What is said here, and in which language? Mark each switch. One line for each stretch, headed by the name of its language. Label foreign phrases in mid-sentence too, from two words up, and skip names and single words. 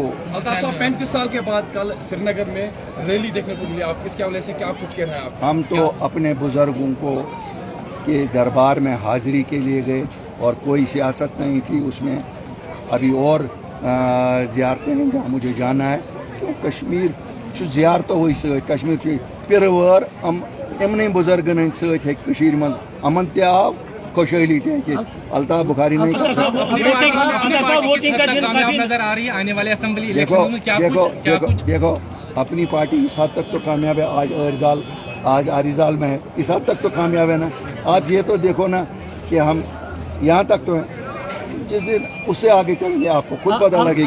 Hindi: अल्ताफ साहब 35 साल के बाद कल श्रीनगर में रैली देखने को मिली, आप इसके हवाले से क्या कुछ कह रहे हैं आप? हम तो अपने बुजुर्गों को के दरबार में हाजिरी के लिए गए और कोई सियासत नहीं थी उसमें। अभी और ज़ियारतें हैं जहाँ मुझे जाना है।
Kashmiri: तो कश्मीर ज़ियारत हुई सत कश्मीर पिरवर इमन बुजुर्गन सत मज अमन तव खुशहाली
Hindi: अल्ताफ बुखारी नहीं कर सकता। नजर आ रही है आने वाले असेंबली इलेक्शन में देखो अपनी पार्टी इस हद तक तो कामयाब है। आज आरिजाल में है, इस हद तक तो कामयाब है ना। आप ये तो देखो ना कि हम यहाँ तक तो हैं, जिस दिन उससे आगे चलेंगे आपको खुद पता लगेगी।